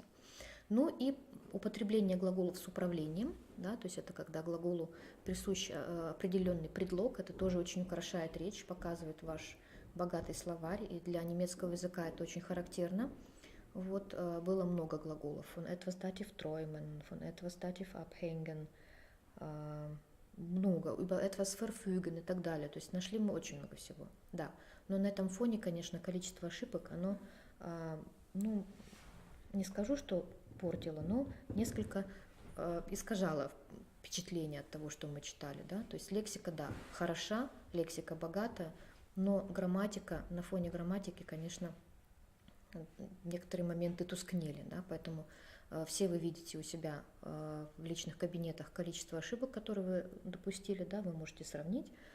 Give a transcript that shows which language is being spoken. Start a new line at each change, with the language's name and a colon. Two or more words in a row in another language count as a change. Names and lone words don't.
Russian: Ну и употребление глаголов с управлением, да, то есть это когда глаголу присущ определенный предлог, это тоже очень украшает речь, показывает ваш богатый словарь, и для немецкого языка это очень характерно. Вот было много глаголов.
German: Von etwas Dativ träumen, von etwas Dativ abhängen, много, über etwas verfügen
Russian: и так далее. То есть нашли мы очень много всего, да. Но на этом фоне, конечно, количество ошибок, оно, ну, не скажу, что портило, но несколько искажало впечатление от того, что мы читали, да. То есть лексика, да, хороша, лексика богатая, но грамматика, на фоне грамматики, конечно, некоторые моменты тускнели, да, поэтому все вы видите у себя в личных кабинетах количество ошибок, которые вы допустили, да, вы можете сравнить,